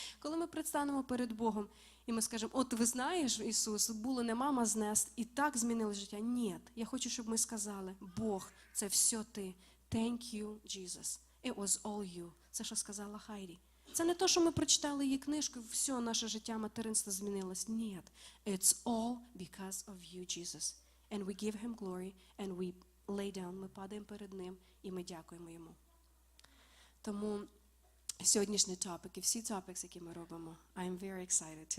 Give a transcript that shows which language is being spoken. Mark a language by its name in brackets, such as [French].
[Ukrainian] Коли ми предстанемо перед Богом, і ми скажемо, от ви знаєш, Ісус, було не мама знест, і так змінило життя. Ні, я хочу, щоб ми сказали, Бог, це все ти. [English] Thank you, Jesus. It was all you. [Ukrainian] Це, що сказала Хайді. Це не то, що ми прочитали її книжку, і все, наше життя, материнство змінилось. Ні. [English] It's all because of you, Jesus. And we give him glory, and we lay down, [Ukrainian] ми падаємо перед ним, і ми дякуємо йому. Тому сьогоднішній топик і всі топікс, які ми робимо, [English] I am very excited.